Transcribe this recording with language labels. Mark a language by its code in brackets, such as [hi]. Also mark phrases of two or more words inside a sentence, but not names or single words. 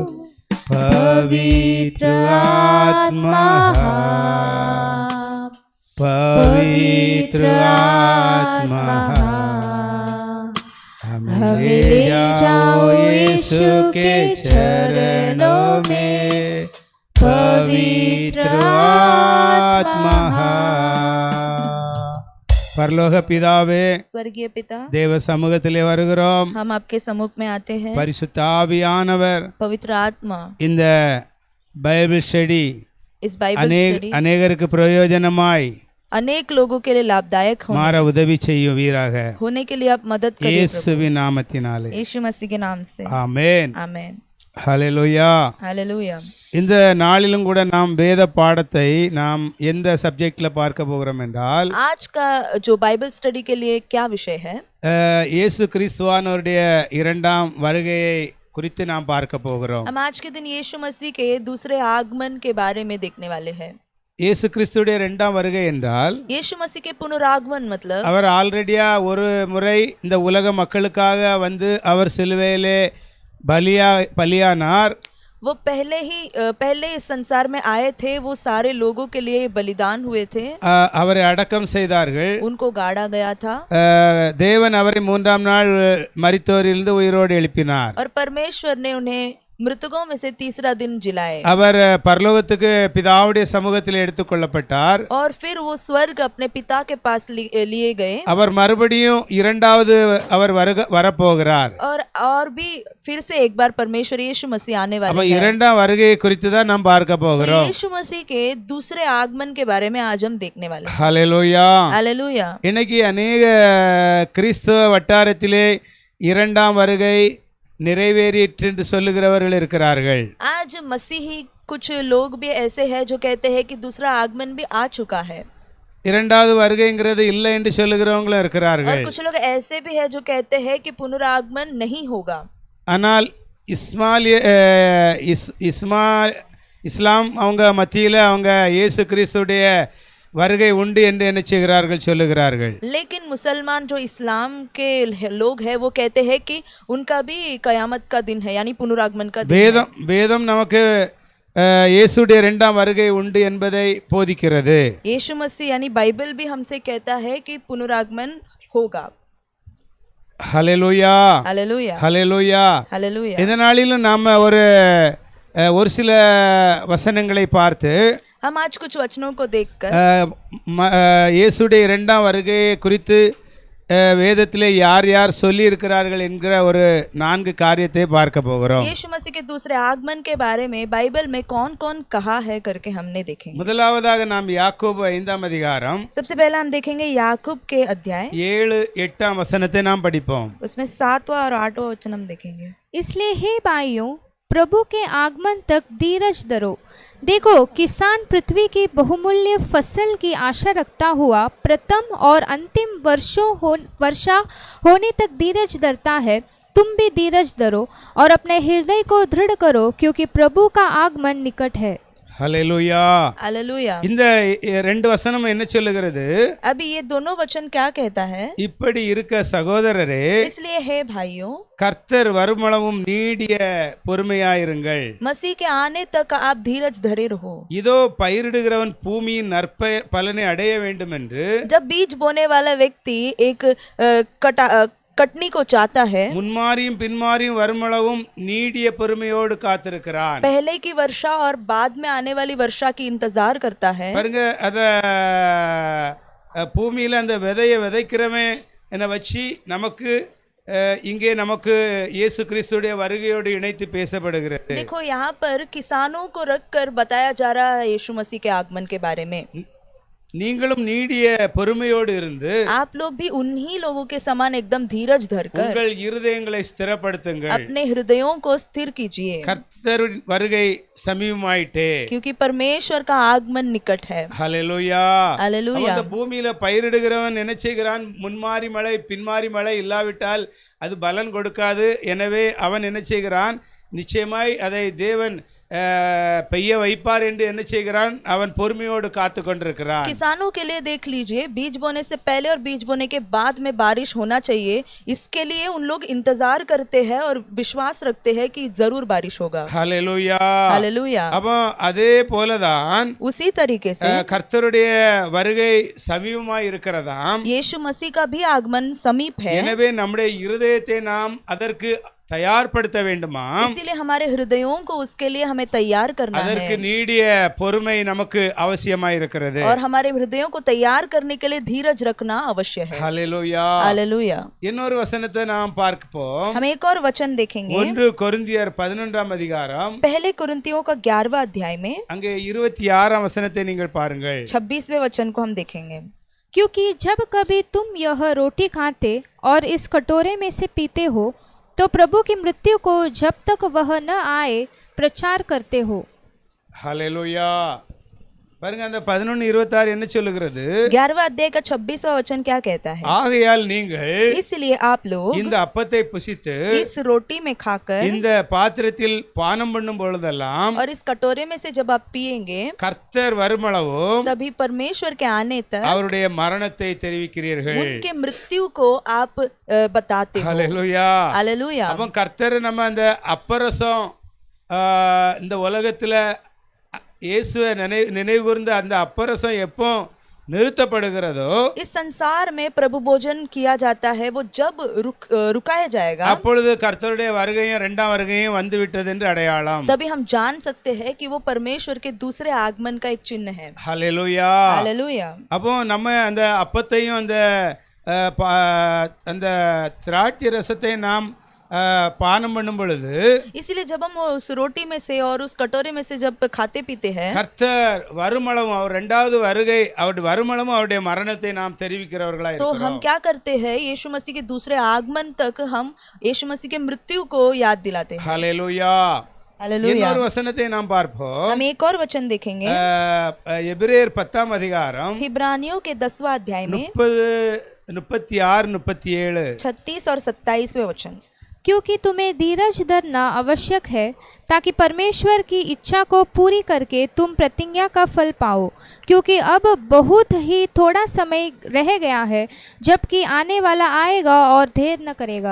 [hi] पवित्र आत्मा, पवित्र आत्मा, हमें ले जाओ यीशु के चरणों में पवित्र आत्मा। [ta] பரலோக பிதாவே, [hi] स्वर्गीय पिता, [ta] தேவ சமூகத்திலே வருகிறோம். [hi] हम आपके सम्मुख में आते हैं। [ta] பரிசுத்த ஆவியானவர் [hi] पवित्र आत्मा [ta] இந்த [en] Bible study [hi] इस [en] Bible study [ta] அநேகருக்கு பிரயோஜனமாய் [hi] अनेक लोगों के लिए लाभदायक [ta] மாற உதவி செய்வீராக. [hi] होने के लिए आप मदद करिए [ta] இயேசுவின் நாமத்தினாலே [hi] यीशु मसीह के नाम से, [ta] ஆமென். [hi] आमेन, [ta] ஹல்லேலூயா. [hi] हालेलुया। [ta] இந்த நாளிலும் கூட நாம் வேத பாடத்தை நாம் எந்த சப்ஜெக்ட்ல பார்க்க போகிறோம் என்றால், [hi] आज का जो [en] Bible study [hi] के लिए क्या विषय है? [ta] இயேசு கிறிஸ்துவானவருடைய இரண்டாம் வருகையை குறித்து நாம் பார்க்க போகிறோம். [hi] हम आज के दिन यीशु मसीह के दूसरे आगमन के बारे में देखने वाले हैं। [ta] இயேசு கிறிஸ்துடைய இரண்டாம் வருகை என்றால், [hi] यीशु मसीह के पुनरागमन मतलब [ta] அவர் ஆல்ரெடியா ஒரு முறை இந்த உலக மக்களுக்காக வந்து அவர் சிலுவையிலே பலியானார். [hi] वो पहले इस संसार में आए थे, वो सारे लोगों के लिए बलिदान हुए थे, [ta] அவரை அடக்கம் செய்தார்கள். [hi] उनको गाड़ा गया था [ta] தேவன் அவரை மூன்றாம் நாள் மரித்தோரிலிருந்து உயிரோடு எழுப்பினார். [hi] और परमेश्वर ने उन्हें मृतकों में से तीसरा दिन जिलाए। [ta] அவர் பரலோகத்துக்கு பிதாவுடைய சமூகத்தில் எடுத்துக்கொள்ளப்பட்டார். [hi] और फिर वो स्वर्ग अपने पिता के पास लिए गए। [ta] அவர் மறுபடியும் இரண்டாவது அவர் வரப்போகிறார். [hi] और भी फिर से एक बार परमेश्वर यीशु मसीह आने वाले हैं। [ta] இரண்டாம் வருகையை குறித்து தான் நாம் பார்க்க போகிறோம். [hi] यीशु मसीह के दूसरे आगमन के बारे में आज हम देखने वाले हैं। [ta] ஹல்லேலூயா, [hi] हालेलुया। [ta] இன்னைக்கு अनेक கிறிஸ்தவ வட்டாரத்திலே இரண்டாம் வருகை நிறைவேறிற்று என்று சொல்லுகிறவர்கள் இருக்கிறார்கள். [hi] आज मसीही कुछ लोग भी ऐसे हैं जो कहते हैं कि दूसरा आगमन भी आ चुका है। [ta] இரண்டாவது வருகைங்கிறது இல்லை என்று சொல்லுகிறவங்களும் இருக்கிறார்கள். [hi] और कुछ लोग ऐसे भी हैं जो कहते हैं कि पुनरागमन नहीं होगा। [ta] ஆனால் இஸ்லாம் அவங்க மத்தியில அவங்க இயேசு கிறிஸ்துடைய வருகை உண்டு என்று நினைச்சுகிறார்கள், சொல்லுகிறார்கள். [hi] लेकिन मुसलमान जो इस्लाम के लोग हैं वो कहते हैं कि उनका भी कयामत का दिन है, यानी पुनरागमन का दिन है। [ta] வேதம் நமக்கு இயேசுடைய இரண்டாம் வருகை உண்டு என்பதை போதிக்கிறது. [hi] यीशु मसीह यानी बाइबल भी हमसे कहता है कि पुनरागमन होगा। [ta] ஹல்லேலூயா, [hi] हालेलुया, [ta] ஹல்லேலூயா. [hi] हालेलुया। [ta] இதனாலும் நாம ஒரு சில வசனங்களை பார்த்து [hi] हम आज कुछ वचनों को देखकर [ta] இயேசுடைய இரண்டாம் வருகையை குறித்து வேதத்திலே யார் யார் சொல்லி இருக்கிறார்கள் என்கிற ஒரு 4 காரியத்தை பார்க்க போகிறோம். [hi] यीशु मसीह के दूसरे आगमन के बारे में बाइबल में कौन-कौन कहा है करके हमने देखेंगे। [ta] முதலாவதாக நாம் யாக்கோபு 5ஆம் அதிகாரம் [hi] सबसे पहले हम देखेंगे याकूब के अध्याय [ta] 7-8 वचनத்தை நாம் படிப்போம். [hi] उसमें 7वां और 8वां वचन हम देखेंगे। इसलिए हे भाइयों, प्रभु के आगमन तक धीरज धरो। देखो, किसान पृथ्वी की बहुमूल्य फसल की आशा रखता हुआ प्रथम और अंतिम वर्षा होने तक धीरज धरता है। तुम भी धीरज धरो और अपने हृदय को दृढ़ करो, क्योंकि प्रभु का आगमन निकट है। [ta] ஹல்லேலூயா, [hi] हालेलुया। [ta] இந்த 2 வசனம் என்ன சொல்லுகிறது? [hi] अभी ये दोनों वचन क्या कहता है? [ta] இப்படி இருக்க சகோதரரே, [hi] इसलिए हे भाइयों, [ta] கர்த்தர் வருமளவும் நீடிய பொறுமையாயிருங்கள். [hi] मसीह के आने तक आप धीरज धरे रहो। [ta] இதோ பயிரிடுகிறவன் பூமியின் பலனை அடைய வேண்டும் என்று [hi] जब बीज बोने वाला व्यक्ति एक कटनी को चाहता है, [ta] முன்மாரியும் பின்மாரியும் வருமளவும் நீடிய பொறுமையோடு காத்திருக்கிறான். [hi] पहले की वर्षा और बाद में आने वाली वर्षा की इंतजार करता है। [ta] பாருங்க, அத பூமியில அந்த விதையை விதைக்கிறவன் என்ன வச்சு நமக்கு இங்கே நமக்கு இயேசு கிறிஸ்துடைய வருகையோடு இணைத்து பேசப்படுகிறது. [hi] देखो, यहाँ पर किसानों को रखकर बताया जा रहा है यीशु मसीह के आगमन के बारे में। [ta] நீங்களும் நீடிய பொறுமையோடு இருந்து [hi] आप लोग भी उन्हीं लोगों के समान एकदम धीरज धरकर [ta] உங்கள் இருதயங்களை ஸ்திரப்படுத்துங்கள். [hi] अपने हृदयों को स्थिर कीजिए, [ta] கர்த்தரின் வருகை சமீபமாயிட்டே, [hi] क्योंकि परमेश्वर का आगमन निकट है। [ta] ஹல்லேலூயா, [hi] हालेलुया। [ta] அந்த பூமியில பயிரிடுகிறவன் என்ன செய்கிறான்? முன்மாரி மழை பின்மாரி மழை இல்லாவிட்டால் அது பலன் கொடுக்காது. எனவே அவன் என்ன செய்கிறான்? நிச்சயமாய் அதை தேவன் பெய்ய வைப்பார் என்று என்ன செய்கிறான்? அவன் பொறுமையோடு காத்து கொண்டிருக்கிறான். [hi] किसानों के लिए देख लीजिए, बीज बोने से पहले और बीज बोने के बाद में बारिश होना चाहिए, इसके लिए उन लोग इंतजार करते हैं और विश्वास रखते हैं कि जरूर बारिश होगा। [ta] ஹல்லேலூயா, [hi] हालेलुया। [ta] அப்போ அதே போலதான் [hi] उसी तरीके से [ta] கர்த்தருடைய வருகை சமீபமாய் இருக்கிறதாம். [hi] यीशु मसीह का भी आगमन समीप है। [ta] எனவே நம்முடைய இருதயத்தை நாம் அதற்கு தயார்படுத்த வேண்டுமாம். [hi] इसीलिए हमारे हृदयों को उसके लिए हमें तैयार करना [ta] அதற்கு [hi] है [ta] நீடிய பொறுமை நமக்கு அவசியமாய் இருக்கிறது. [hi] और हमारे हृदयों को तैयार करने के लिए धीरज रखना अवश्य है। [ta] ஹல்லேலூயா. [hi] हालेलुया। [ta] இன்னொரு வசனத்தை நாம் பார்ப்போம். [hi] हम एक और वचन देखेंगे [ta] 1 கொரிந்தியர் 11ஆம் அதிகாரம் [hi] पहले कुरिन्थियों का 11वां अध्याय में [ta] அங்கே 26ஆம் வசனத்தை நீங்கள் பாருங்கள். [hi] 26वें वचन को हम देखेंगे। क्योंकि जब कभी तुम यह रोटी खाते और इस कटोरे में से पीते हो तो प्रभु की मृत्यु को जब तक वह न आए प्रचार करते हो। [ta] ஹல்லேலூயா. பாருங்க அந்த 11:26 என்ன சொல்லுகிறது? [hi] 11वां अध्याय का 26वां वचन क्या कहता है? [ta] ஆகையால் நீங்கள் [hi] इसलिए आप लोग [ta] இந்த அப்பத்தை புசித்து [hi] इस रोटी में खाकर [ta] இந்த பாத்திரத்தில் பானம் பண்ணும் பொழுதெல்லாம் [hi] और इस कटोरे में से जब आप पिएंगे [ta] கர்த்தர் வருமளவும் [hi] तभी परमेश्वर के आने तक [ta] அவருடைய மரணத்தை தெரிவிக்கிறீர்கள். [hi] उनके मृत्यु को आप बताते हो। [ta] ஹல்லேலூயா. [hi] हालेलुया। [ta] அப்ப கர்த்தர் நம்ம அந்த அப்பரசம் இந்த உலகத்துல இயேசுவை நினைவு கூர்ந்த அந்த அப்பரசம் எப்போ நிறுத்தப்படுகிறதோ [hi] इस संसार में प्रभु भोजन किया जाता है वो जब रुकाया जाएगा [ta] அப்பொழுது கர்த்தருடைய வருகையும் இரண்டாம் வருகையும் வந்து விட்டது என்று அடையாளம். [hi] तभी हम जान सकते हैं कि वो परमेश्वर के दूसरे आगमन का एक चिन्ह है। [ta] ஹல்லேலூயா. [hi] हालेलुया। [ta] அப்போ நம்ம அந்த அப்பத்தையும் அந்த திராட்சை ரசத்தை நாம் பானம் பண்ணும் பொழுது [hi] इसीलिए जब हम उस रोटी में से और उस कटोरे में से जब खाते पीते हैं [ta] கர்த்தர் வருமளவும் அவர் இரண்டாவது வருகை அவருடைய வருமளவும் அவருடைய மரணத்தை நாம் தெரிவிக்கிறவர்களா [hi] तो [ta] இருக்கிறோம். [hi] हम क्या करते हैं यीशु मसीह के दूसरे आगमन तक हम यीशु मसीह के मृत्यु को याद दिलाते हैं। [ta] ஹல்லேலூயா. [hi] हालेलुया। [ta] இன்னொரு वचनத்தை நாம் பார்ப்போம். [hi] हम एक और वचन देखेंगे [ta] எபிரேயர் 10ஆம் அதிகாரம் [hi] इब्रानियों के 10वां अध्याय में [ta] 30, 36, 37 [hi] 36 और 27वें वचन। क्योंकि तुम्हें धीरज धरना आवश्यक है ताकि परमेश्वर की इच्छा को पूरी करके तुम प्रतिज्ञा का फल पाओ, क्योंकि अब बहुत ही थोड़ा समय रह गया है जबकि आने वाला आएगा और देर न करेगा।